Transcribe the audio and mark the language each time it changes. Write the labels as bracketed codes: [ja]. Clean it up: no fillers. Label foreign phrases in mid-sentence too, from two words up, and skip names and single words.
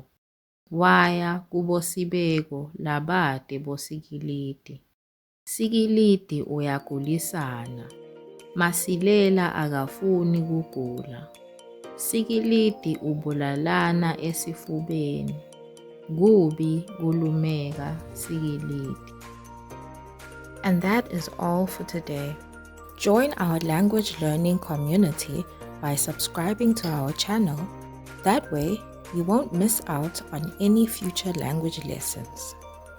[ss] Waya kuboSibeko labade bosikilidi. Sikilidi uyagulisana. Masilela akafuni kugula. Sikilidi ubulalana esifubeni. Kubi kulumeka Sikilidi. [en] And that is all for today. Join our language learning community by subscribing to our channel. That way, you won't miss out on any future language lessons.